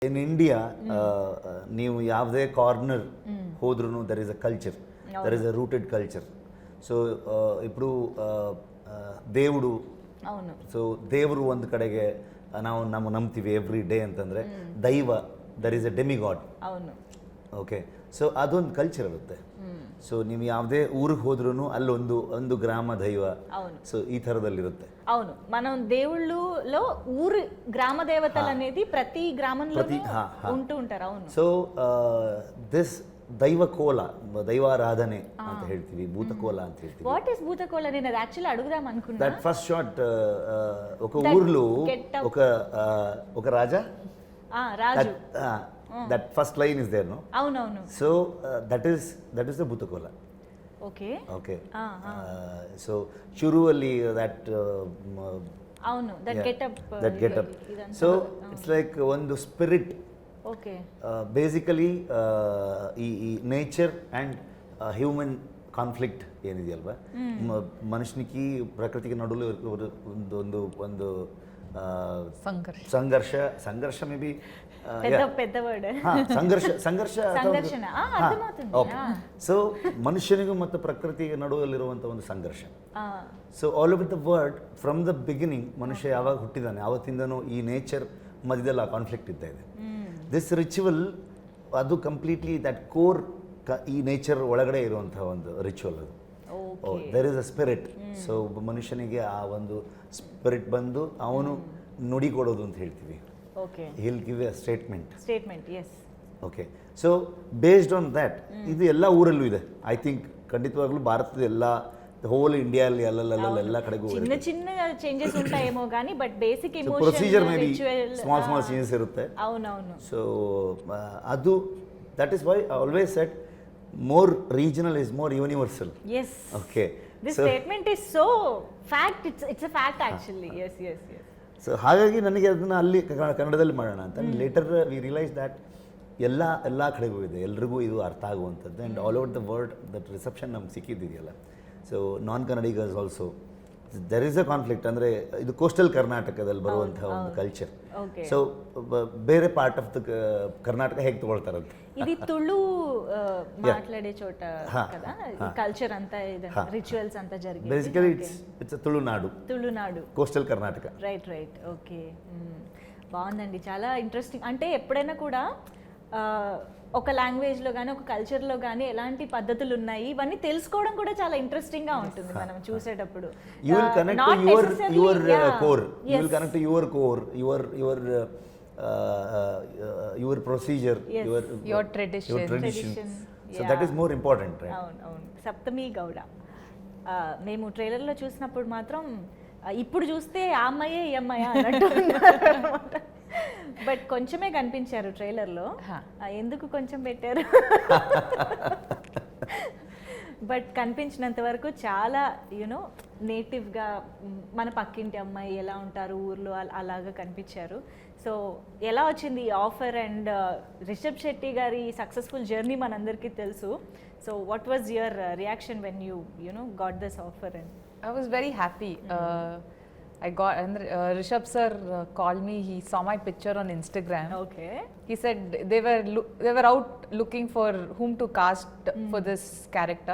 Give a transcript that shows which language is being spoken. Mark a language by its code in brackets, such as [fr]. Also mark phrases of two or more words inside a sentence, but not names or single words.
[en] In India [kn] ನೀವು ಯಾವುದೇ ಕಾರ್ನರ್ ಹೋದ್ರೂ [en] there is a culture, there is a rooted culture. [te] ಸೊ ఇప్పుడు దేవుడు, [kn] ಸೊ ದೇವರು ಒಂದು ಕಡೆಗೆ ನಾವು ನಂಬ್ತೀವಿ [en] every day [kn] ಅಂತಂದರೆ, ದೈವ [en] there is a demigod. [kn] ಓಕೆ, ಸೊ ಅದೊಂದು ಕಲ್ಚರ್ ಇರುತ್ತೆ. ಸೊ ನೀವು ಯಾವುದೇ ಊರಿಗೆ ಹೋದ್ರೂ ಅಲ್ಲೊಂದು ಗ್ರಾಮ ದೈವ, సో ఈ ಥರದಲ್ಲಿರುತ್ತೆ. [te] అవును, మనం దేవుళ్ళలో ఊరు గ్రామ దేవతలు అనేది ప్రతి గ్రామంలో ఉంటూ ఉంటారు. అవును. [kn] సో ದಿಸ್ ದೈವಕೋಲ, ದೈವಾರಾಧನೆ ಅಂತ ಹೇಳ್ತೀವಿ, ಭೂತಕೋಲ ಅಂತ ಹೇಳ್ತೀವಿ. [en] what is ಭೂತಕೋಲ? [te] నేను అది యాక్చువల్లీ అడుగుదాం అనుకున్నా. [en] that first shot, [te] ఒక ఊర్లో ఒక రాజా, రాజు, [en] that first line is there, no? [te] అవునవును. [en] So that is the Bhutakola. Okay. So shuruvali that avunu, that get up, so it's like ಒಂದು spirit. Okay. [kn] Basically ಈ [en] nature and human conflict [kn] ಏನಿದೆಯಲ್ವಾ, ಮನುಷ್ಯನಿಗೆ ಪ್ರಕೃತಿಗೆ ನಡುವೆ ಒಂದು ಸಂಘರ್ಷ [en] may be [te] పెద్ద వర్డ్, [kn] ಸಂಘರ್ಷ. ಸೊ ಮನುಷ್ಯನಿಗೂ ಮತ್ತು ಪ್ರಕೃತಿಗೆ ನಡುವಲ್ಲಿರುವಂಥ ಒಂದು ಸಂಘರ್ಷ. ಸೊ [en] all over the world, from the beginning [kn] ಮನುಷ್ಯ ಯಾವಾಗ ಹುಟ್ಟಿದಾನೆ ಆವತ್ತಿಂದನೂ ಈ ನೇಚರ್ ಮಧ್ಯದಲ್ಲಿ ಆ ಕಾನ್ಫ್ಲಿಕ್ಟ್ ಇದ್ದ ಇದೆ. [en] this ritual [kn] ಅದು [en] completely that core, [kn] ಈ ನೇಚರ್ ಒಳಗಡೆ ಇರುವಂಥ ಒಂದು ರಿಚುವಲ್ ಅದು. [en] There is a spirit. [kn] ಸೊ ಮನುಷ್ಯನಿಗೆ ಆ ಒಂದು ಸ್ಪಿರಿಟ್ ಬಂದು ಅವನು ನುಡಿ ಕೊಡೋದು ಅಂತ ಹೇಳ್ತೀವಿ. [en] Okay. He'll give a statement, yes. Okay. So based on that, [kn] ಇದು ಎಲ್ಲ ಊರಲ್ಲೂ ಇದೆ. [en] I think [kn] ಖಂಡಿತವಾಗ್ಲೂ ಭಾರತದ ಎಲ್ಲ, [en] whole India [kn] ಅಲ್ಲಿ ಎಲ್ಲ ಕಡೆಗೂ [te] చిన్న చేంజస్ ఉంటాయేమో గానీ [en] but basic emotion, [kn] ಪ್ರೊಸೀಜರ್ [en] may be small changes [kn] ಇರುತ್ತೆ. [te] అవునవును. [en] ಸೊ ಅದು that is why I always said more regional is more universal. Yes. Okay. This statement is so fact, it's a fact actually. Yes. [kn] ಸೊ ಹಾಗಾಗಿ ನನಗೆ ಅದನ್ನು ಅಲ್ಲಿ ಕನ್ನಡದಲ್ಲಿ ಮಾಡೋಣ ಅಂತ. [en] later we realise that [kn] ಎಲ್ಲ ಕಡೆಗೂ ಇದೆ, ಎಲ್ರಿಗೂ ಇದು ಅರ್ಥ ಆಗುವಂಥದ್ದು. [en] and all over the world that reception [kn] ನಮ್ಗೆ ಸಿಕ್ಕಿದ್ದಿದೆಯಲ್ಲ. [en] so non Kannadigars also there is a conflict. [kn] ಅಂದರೆ ಇದು ಕೋಸ್ಟಲ್ ಕರ್ನಾಟಕದಲ್ಲಿ ಬರುವಂಥ ಒಂದು ಕಲ್ಚರ್. ಸೊ ಬೇರೆ [en] part of the Karnataka [kn] ಹೇಗೆ ತಗೊಳ್ತಾರಂತೆ, [te] ఇది ತುಳು మాట్లాడే చోట కదా కల్చర్ అంతా, రిచువల్స్ అంతా జరిగే. [en] basically it's Tulunadu, coastal Karnataka. [te] రైట్. ఓకే, బాగుందండి, చాలా ఇంట్రెస్టింగ్. అంటే ఎప్పుడైనా కూడా ఒక లాంగ్వేజ్లో కానీ ఒక కల్చర్లో కానీ ఎలాంటి పద్ధతులు ఉన్నాయి ఇవన్నీ తెలుసుకోవడం కూడా చాలా ఇంట్రెస్టింగ్గా ఉంటుంది మనం చూసేటప్పుడు. [en] You will connect to your core. You will connect to your core, your procedure, your tradition. So that is more important, right? [te] అవును. సప్తమి గౌడ మేము ట్రైలర్లో చూసినప్పుడు మాత్రం ఇప్పుడు చూస్తే ఆ అమ్మాయే ఈ అమ్మాయి అన్నట్టు అన్నమాట. బట్ కొంచెమే కనిపించారు ట్రైలర్లో. ఎందుకు కొంచెం పెట్టారు? బట్ కనిపించినంత వరకు చాలా నేటివ్గా మన పక్కింటి అమ్మాయి ఎలా ఉంటారు ఊర్లో అలాగా కనిపించారు. సో ఎలా వచ్చింది ఈ ఆఫర్? అండ్ రిషబ్ శెట్టి గారి సక్సెస్ఫుల్ జర్నీ మనందరికీ తెలుసు. [en] so what was your reaction when you got this offer? అండ్ I was very happy. I got, and Rishab sir called me. He saw my picture on Instagram. Okay. He said they were out looking for whom to cast for this character.